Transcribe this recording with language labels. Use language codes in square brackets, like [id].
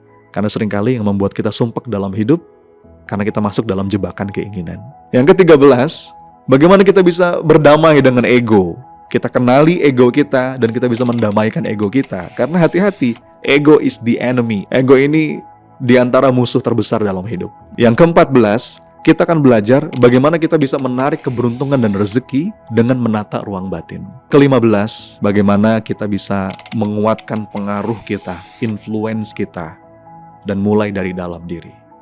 [id] Karena seringkali yang membuat kita sumpek dalam hidup karena kita masuk dalam jebakan keinginan. Yang ke-13, bagaimana kita bisa berdamai dengan ego. Kita kenali ego kita dan kita bisa mendamaikan ego kita. Karena hati-hati, [en] ego is the enemy. [id] Ego ini di antara musuh terbesar dalam hidup. Yang ke-14, kita akan belajar bagaimana kita bisa menarik keberuntungan dan rezeki dengan menata ruang batin. Ke-15, bagaimana kita bisa menguatkan pengaruh kita, influence kita, dan mulai dari dalam diri.